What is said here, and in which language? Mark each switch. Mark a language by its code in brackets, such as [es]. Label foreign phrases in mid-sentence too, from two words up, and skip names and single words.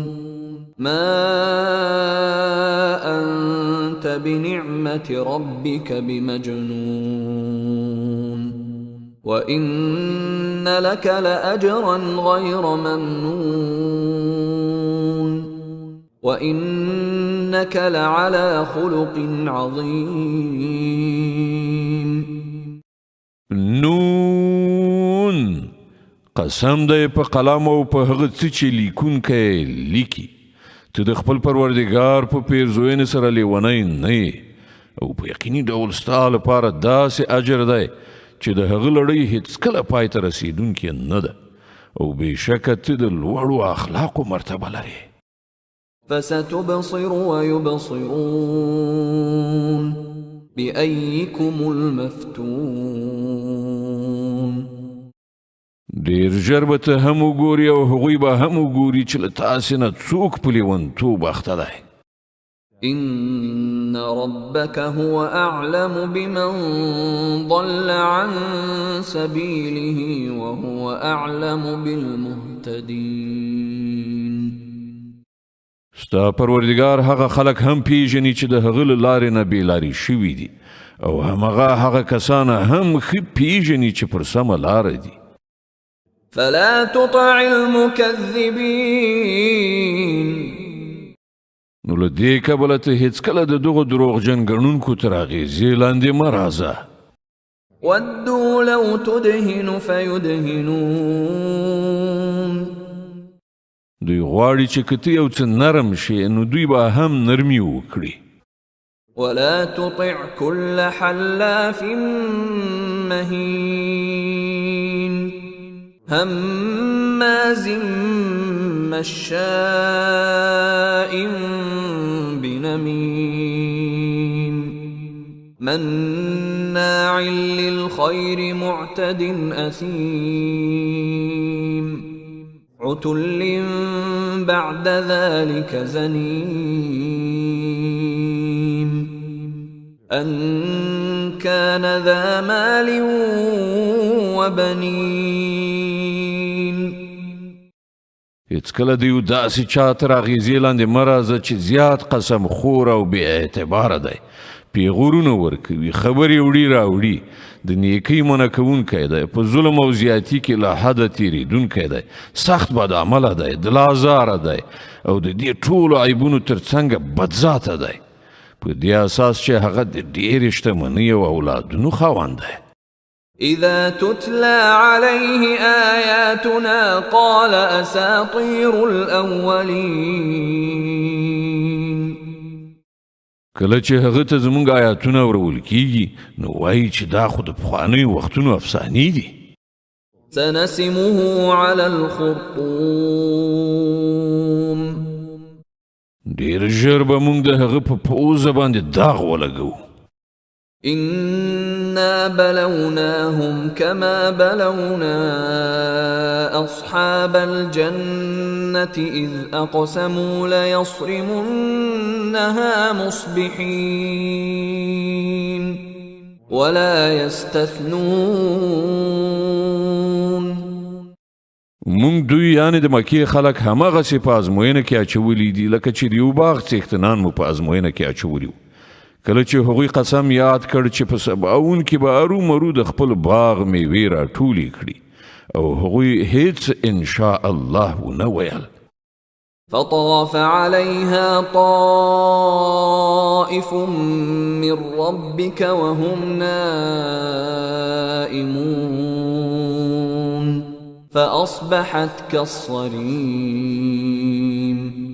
[ar] ما أنت بنعمة ربك بمجنون وإن لك لأجرا غير ممنون وإنك لعلى خلق عظيم. [ps] نون قسم دی په قلم او په هغه څه چې لیکونکی لیکي. ته د خپل پروردګار په پیرزوینې سره لیونی نه یې او په یقیني ډول ستا لپاره داسې اجر دی چې د هغه لړۍ هیڅکله پای ته رسیدونکې نه ده او بېشکه ته د لوړو اخلاقو مرتبه لرې. [ar] فستبصر ويبصرون بأيكم المفتون. [ps] ډېر ژر به ته هم وګورې او هغوی به هم وګوري چې له تاسې نه څوک په لیونتوب اخته دی. [ar] إن ربك هو أعلم بمن ضل عن سبيله وهو أعلم بالمهتدين. [ps] ستا پروردگار هغه خلک هم پیژني چې د هغه له لارې نه بېلارې شوي دي او همغه هغه کسان هم ښه پیژني چې پر سمه لاره دي. [ar] فلا تطع المكذبين. [ps] نو له دې کبله ته هېڅکله د دغو دروغجن ګڼونکو تر اغېزې لاندې مه راځه. [ar] ودوا لو تدهن فيدهنون. [ps] دوی غواړي چې که ته یو څه نرم شي نو دوی به هم نرمي وکړي. [ar] ولا تطع كل حلاف مهين هماز مشاء بنميم مناع للخير معتد أثيم عتل بعد ذلك زنيم أن كان ذا مال وبنين. [ps] هېڅکله د یو داسې چا تر اغېزې لاندې مه راځه چې زیات قسم خور او بې اعتباره دی، پیغورونه ورکوي، خبرې وړي راوړي، د نیکۍ منع کوونکی دی، په ظلم او زیاتي کې له حده تېرېدونکی دی، سخت بدعمله دی، دلازاره دی او د دې ټولو عیبونو تر څنګه بدذاته دی، په دې اساس چې هغه د ډېرې شتمنۍ او اولادونو خاوند دی. [ar] إذا تتلى عليه آياتنا قال أساطير الأولين. [ps] کله چې هغه ته زموږ آیاتونه ورول کیږي نو وایي چې دا خو د پخوانیو وختونو افسانې دي. [ar] سنسمه على الخرطوم. [ps] ډېر ژر به موږ د هغه په پوزه باندې داغ ولګو. [ar] إنا بلوناهم كما بلونا أصحاب الجنة إذ أقسموا ليصرمنها مصبحين ولا يستثنون. [ps] موږ دوی یعنې د مکې خلک هماغسې په ازموینه کې اچولي دي لکه چې د یو باغ څښتنان مو په ازموینه کې اچولي وو. کله چې هغوی قسم یاد کړ چې په سباوون کې به ارومرو د خپل باغ میوې راټولې کړي او هغوی هیڅ [ar] انشاء الله [ps] ونه ویل. [ar] فطاف عليها طائف من ربك وهم نائمون فأصبحت كالصريم.